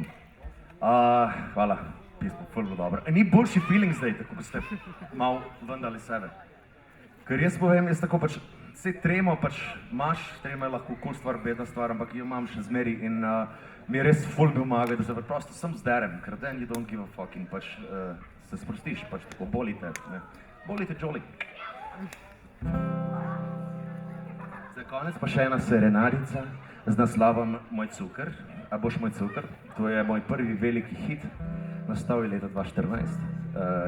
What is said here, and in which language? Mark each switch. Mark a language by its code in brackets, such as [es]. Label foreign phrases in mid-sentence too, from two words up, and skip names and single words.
[sl] Hvala, pismo, ful bilo dobro. Ni boljši feeling zdaj, tako ko ste malo vendali sebe. Ker jaz povem, jaz tako pač, vse tremo pač imaš, trema je lahko kul stvar, bedna stvar, ampak jo imam še zmeri in mi je res ful pomaga, da se preprosto sem zderem, ker [en] then you don't give a fuck [sl] in pač se sprostiš, pač tako bolite, ne. Bolite Jolly. Za konec pa še ena serenadica z naslovom Moj cukr. A boš moj cukr? To je moj prvi veliki hit, nastal je leta 2014.